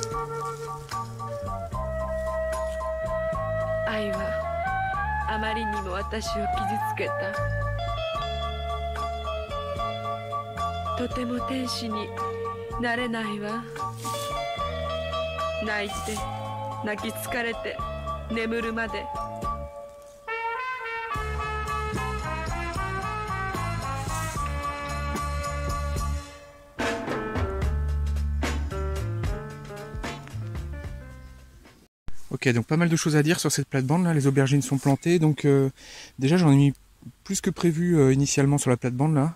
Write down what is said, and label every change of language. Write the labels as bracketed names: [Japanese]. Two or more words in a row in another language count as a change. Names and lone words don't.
[Japanese] 愛はあまりにも私を傷つけた。とても天使になれないわ。泣いて泣き疲れて眠るまで。 [French] Ok, donc pas mal de choses à dire sur cette plate-bande là. Les aubergines sont plantées, donc déjà j'en ai mis plus que prévu initialement sur la plate-bande là.